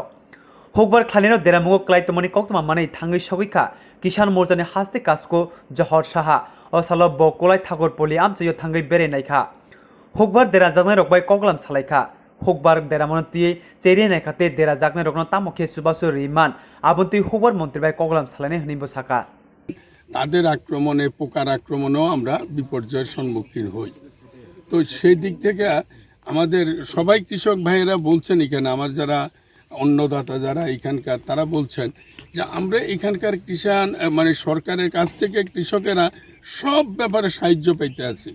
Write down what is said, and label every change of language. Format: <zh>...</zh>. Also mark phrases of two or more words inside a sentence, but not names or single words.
<trp>HukbarKhwlainairok deramungo Kwlaitmani koktoma manui thangui sogika Kisan Morjani haste kasko Johor Saha osalo bo Kwlaijak poli amchayo thangui berenaikha. Hukbar derajaknairok bai koklam salaikha. Hukbar deramon tui cheri naikate derajaknairokno tamokhe subasu riman abonti hukbar মন্ত্রী bai koklam salainai hnibo saka.</trp> <bn>তাদের আক্রমণে পোকার আক্রমণেও আমরা বিপর্যয়ের সম্মুখীন হই। তো সেই দিক থেকে আমাদের সবাই কৃষক ভাইয়েরা বলছেন, এখানে আমার যারা অন্নদাতা যারা এখানকার তারা বলছেন যে আমরা এখানকার কিষাণ মানে সরকারের কাছ থেকে কৃষকেরা সব ব্যাপারে সাহায্য পাইতে আছি।</bn>